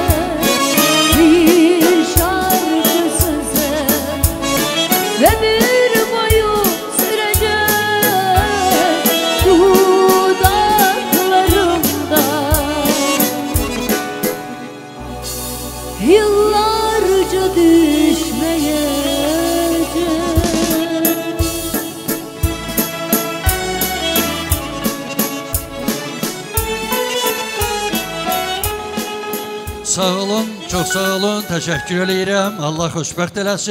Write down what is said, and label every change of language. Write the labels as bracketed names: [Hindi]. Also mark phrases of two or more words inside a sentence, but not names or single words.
[Turkish] Bir şarkı söze ömür boyu sürecek dudaklarımda, yıllarca düşmeyecek. [Azerbaijani] Sağ olun, çox sağ olun, təşəkkür edirəm. Allah xoşbəxt eləsin.